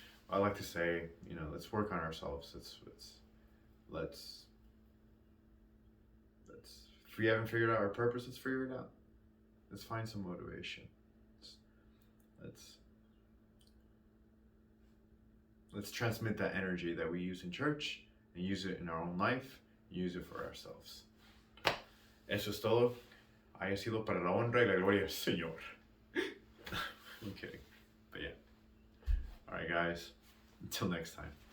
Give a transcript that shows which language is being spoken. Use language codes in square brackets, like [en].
[en] I like to say, let's work on ourselves. Let's if we haven't figured out our purpose, let's figure it out. Let's find some motivation. Let's transmit that energy that we use in church and use it in our own life, use it for ourselves. [es] Eso es todo. Haya sido para la honra y la gloria del Señor. [en] I'm kidding. But yeah. Alright guys, until next time.